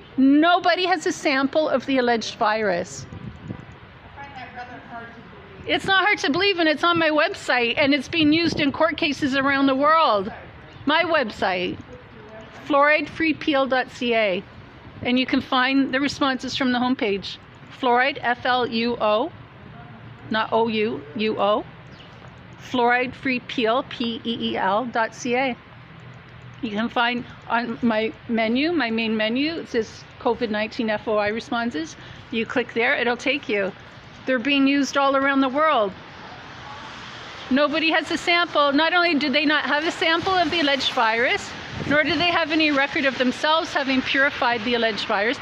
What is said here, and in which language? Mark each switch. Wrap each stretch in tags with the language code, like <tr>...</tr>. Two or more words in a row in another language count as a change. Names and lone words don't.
<en>Nobody has a sample of the alleged virus. It's not hard to believe, and it's on my website, and it's being used in court cases around the world. My website, fluoridefreepeel.ca, and you can find the responses from the homepage. Fluoride, F-L-U-O, not O-U-U-O, fluoridefreepeel, P-E-E-L.ca. You can find on my menu, my main menu, it says COVID-19 FOI responses. You click there, it'll take you. They're being used all around the world. Nobody has a sample. Not only do they not have a sample of the alleged virus, nor do they have any record of themselves having purified the alleged virus.</en>